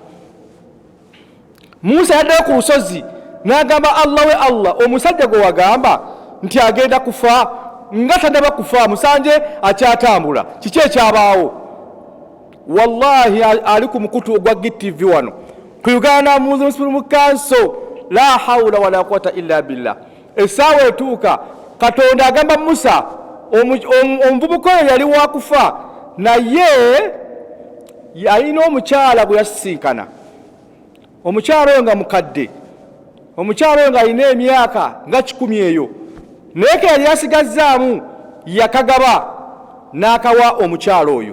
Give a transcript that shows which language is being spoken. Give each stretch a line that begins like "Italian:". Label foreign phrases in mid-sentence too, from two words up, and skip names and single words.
Ganda: Musa yaddayo ku lusozi n'agamba Allah we Allah, omusajja gwe wagamba nti agenda kufa nga tannaba kufa musanje akyatambula kiki ekyabaawo? Wallahi ali ku mukutu ogwa GTV wano ku Uganda Muslim Council.
Arabic: لا حول ولا قوة إلا بالله.
Ganda: Essaawa etuuka Katonda agamba Musa omuvubuka oyo yali wakufa naye yalina omukyala gwe yasisinkana. Omukyala oyo nga mukadde, omukyala oyo nga alina emyaka nga 10 eyo, naye ke yali asigazzaamu yakagaba n'akawa omukyala oyo.